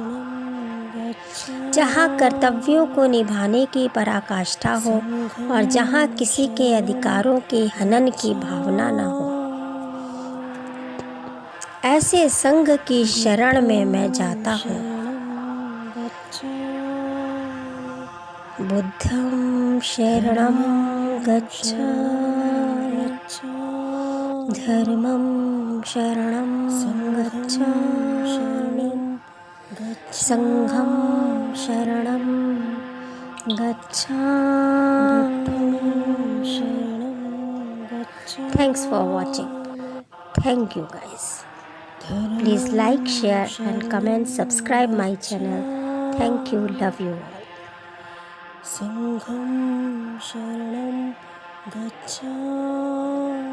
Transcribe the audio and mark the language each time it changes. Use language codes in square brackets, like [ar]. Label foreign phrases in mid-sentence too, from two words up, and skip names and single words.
[hi] जहाँ कर्तव्यों को निभाने की पराकाष्ठा हो और जहाँ किसी के अधिकारों के हनन की भावना न हो। ऐसे संघ की शरण में मैं जाता हूँ। [pi] बुद्धं शरणं गच्छामि, धर्मं शरणं गच्छामि, संघं शरणं गच्छामि। [en] Thanks for watching. Thank you guys. Please like, share and comment, subscribe my channel. Thank you. Love you all. [pi] संघं शरणं गच्छामि।